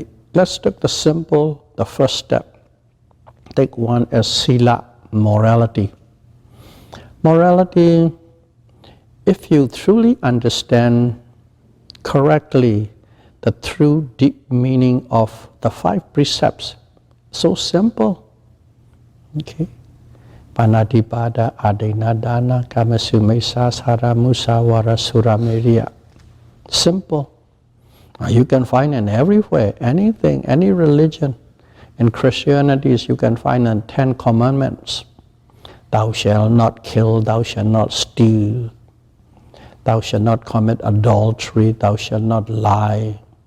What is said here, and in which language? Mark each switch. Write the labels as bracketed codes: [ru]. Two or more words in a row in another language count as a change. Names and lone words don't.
[en] Let's take the first step. Take one as sila, morality. Morality, if you truly understand correctly the true deep meaning of the 5 precepts, so simple. Okay? [pi] Panatipada, adinadana, kamasumesa, saramusawara, suramiriya. [en] Simple. You can find in everywhere, anything, any religion. In Christianity, you can find in 10 commandments. Thou shalt not kill, thou shalt not steal, thou shalt not commit adultery, thou shalt not lie.